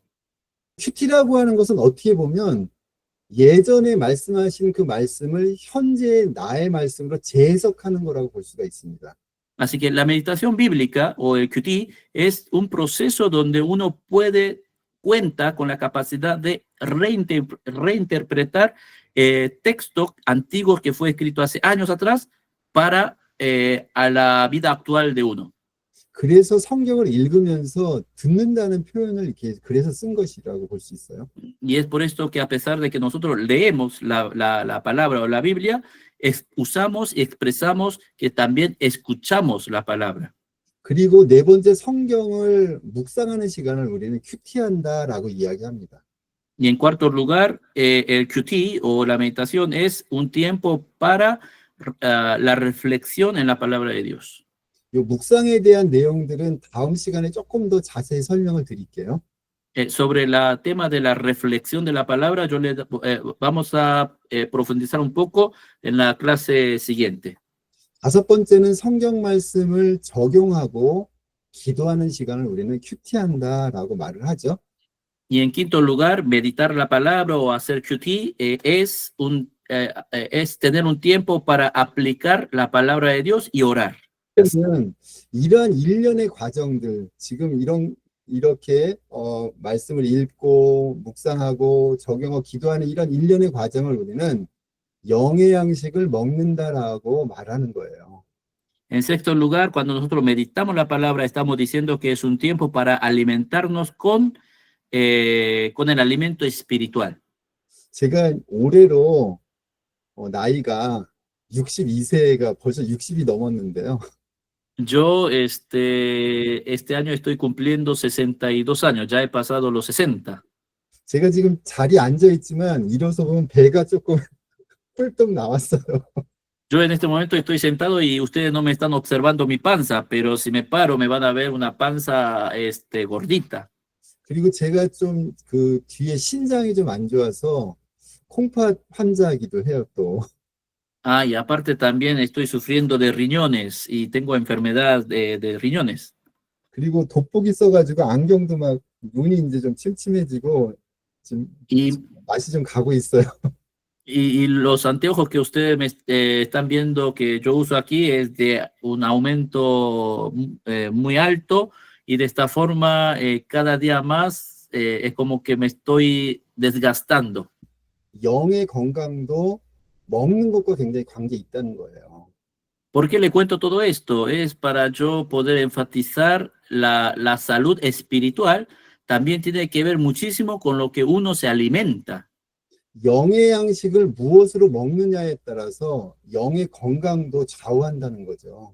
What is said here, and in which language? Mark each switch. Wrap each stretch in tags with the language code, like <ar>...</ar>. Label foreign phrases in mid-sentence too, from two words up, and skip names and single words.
<ko>큐티라고 하는 것은 어떻게 보면 예전에 말씀하신 그 말씀을 현재 나의 말씀으로 재해석하는 거라고 볼 수가 있습니다.</ko> <es>Así que la meditación bíblica o el QT es un proceso donde uno cuenta con la capacidad de reinterpretar textos antiguos que fue escrito hace años atrás para a la vida actual de uno.</es> <ko>그래서 성경을 읽으면서 듣는다는 표현을 이렇게 그래서 쓴 것이라고 볼 수 있어요.</ko> <es>Y es por esto que a pesar de que nosotros leemos la palabra o la Biblia, usamos y expresamos que también escuchamos la palabra.</es> <ko>그리고 네 번째 성경을 묵상하는 시간을 우리는 큐티한다라고 이야기합니다.</ko> <es>Y en cuarto lugar, el QT o la meditación es un tiempo para la reflexión en la palabra de Dios.</es> <ko>이 묵상에 대한 내용들은 다음 시간에 조금 더 자세히 설명을 드릴게요.</ko> <es>Sobre el tema de la reflexión de la palabra, vamos a profundizar un poco en la clase siguiente.</es> <ko>다섯 번째는 성경 말씀을 적용하고 기도하는 시간을 우리는 큐티한다라고 말을 하죠.</ko> <es>Y en quinto lugar, meditar la palabra o hacer QT es tener un tiempo para aplicar la palabra de Dios y orar.</es> <ko>이러한 일련의 과정들, 지금 이렇게 말씀을 읽고 묵상하고 적용하고 기도하는 이런 일련의 과정을 우리는 영의 양식을 먹는다라고 말하는 거예요.</ko> <es>En sexto lugar, cuando nosotros meditamos la palabra, estamos diciendo que es un tiempo para alimentarnos con el alimento espiritual.</es> <ko>제가 올해로 나이가 62세가 벌써 60이 넘었는데요.</ko> <es>Yo este año estoy cumpliendo 62 años, ya he pasado los 60.</es> <ko>제가 지금 자리에 앉아 있지만 일어서 보면 배가 조금 뿔떡 나왔어요.</ko> <es>Yo en este momento estoy sentado y ustedes no me están observando mi panza, pero si me paro me van a ver una panza gordita.</es> <ko>그리고 제가 좀 그 뒤에 신장이 좀 안 좋아서 콩팥 환자이기도 해요, 또.</ko> <es>Ah, y aparte también estoy sufriendo de riñones y tengo enfermedad de riñones.</es> <ko>그리고 돋보기 써가지고 안경도 막 눈이 이제 좀 침침해지고 지금 맛이 좀 가고 있어요.</ko> <es>Y los anteojos que ustedes están viendo que yo uso aquí es de un aumento muy alto y de esta forma cada día más es como que me estoy desgastando.</es> <ko>영의 건강도 먹는 것과 굉장히 관계 있다는 거예요.</ko> <es>¿Por qué le cuento todo esto? Es para yo poder enfatizar la salud espiritual. También tiene que ver muchísimo con lo que uno se alimenta.</es> <ko>영의 양식을 무엇으로 먹느냐에 따라서 영의 건강도 좌우한다는 거죠.</ko>